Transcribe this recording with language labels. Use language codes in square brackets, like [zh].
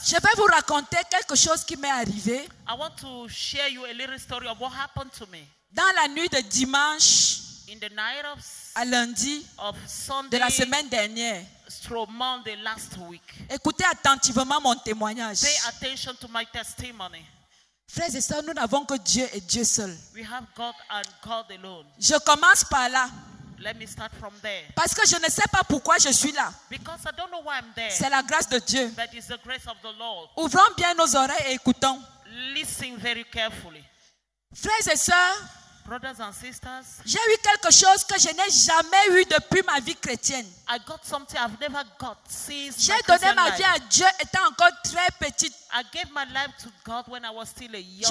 [fr] je vais vous raconter quelque chose qui m'est arrivé [en] I want to share you a little story of what happened to me. [fr] dans la nuit de dimanche [en] In the night [fr] à lundi [en] of [fr] de [en] Sunday [fr] la semaine dernière. [en] through Monday last week. [fr] Écoutez attentivement mon témoignage. [en] Pay attention to my testimony. [fr] Frères et sœurs, nous n'avons que Dieu et Dieu seul. [en] We have God and God alone. [fr] Je commence par là. [en] Let me start from there. [fr] Parce que je ne sais pas pourquoi je suis là. [en] Because I don't know why I'm there. [fr] C'est la grâce de Dieu. [en] But it's the grace of the Lord. [fr] Ouvrons bien nos oreilles et écoutons. [en] Listen very carefully. [fr] Frères et sœurs, [en] Brothers and sisters, [fr] j'ai eu quelque chose que je n'ai jamais eu depuis ma vie chrétienne. [en] I got something I've never got since [fr] J'ai [en] my [fr] donné [en] Christian [fr] ma [en] life. [fr] vie à Dieu étant encore très petite. [en] I gave my life to God when I was still a young